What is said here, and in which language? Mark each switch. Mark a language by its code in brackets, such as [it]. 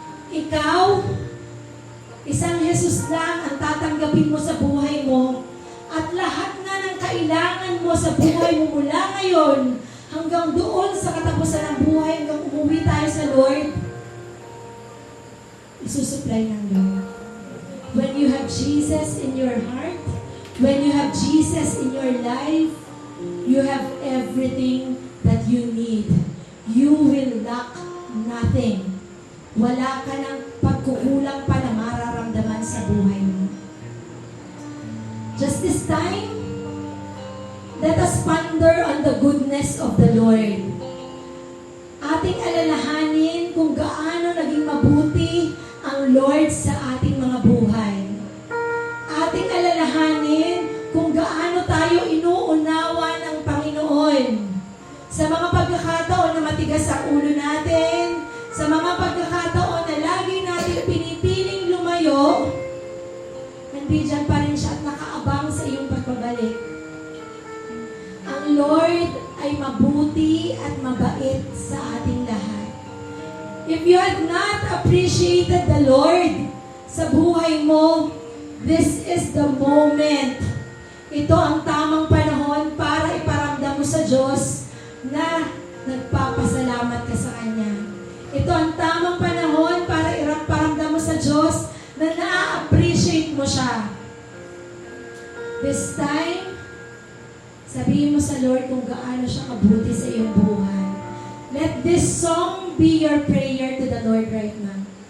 [tl] Ikaw, isang Jesus lang ang tatanggapin mo sa buhay mo, at lahat na ng kailangan mo sa buhay mo mula ngayon hanggang doon sa katapusan ng buhay, hanggang umuwi tayo sa Lord, isusupply ng Lord. [en] When you have Jesus in your heart, when you have Jesus in your life, you have everything that you need. You will lack nothing. [tl] Wala ka ng pagkukulang pa na mararamdaman sa buhay mo. [en] Just this time, let us ponder on the goodness of the Lord. [tl] Ating alalahanin kung gaano naging mabuti ang Lord sa ating mga buhay. Ating alalahanin kung gaano tayo inuunawa ng Panginoon. Sa mga pagkakataon na matigas ang ulo natin, sa mga pagkakataon na lagi natin pinipiling lumayo, nandiyan pa rin siya at nakaabang sa iyong pagbabalik. Ang Lord ay mabuti at mabait sa ating lahat. [en] If you had not appreciated the Lord [tl] sa buhay mo, [en] this is the moment. [tl] Ito ang tamang panahon para iparamdam mo sa Diyos na nagpapasalamat ka sa Kanya. Ito ang tamang panahon para iparamdam mo sa Diyos na na-appreciate mo siya. [en] This time, [tl] sabihin mo sa Lord kung gaano siya kabuti sa iyong buhay. [en] Let this song be your prayer to the Lord right now.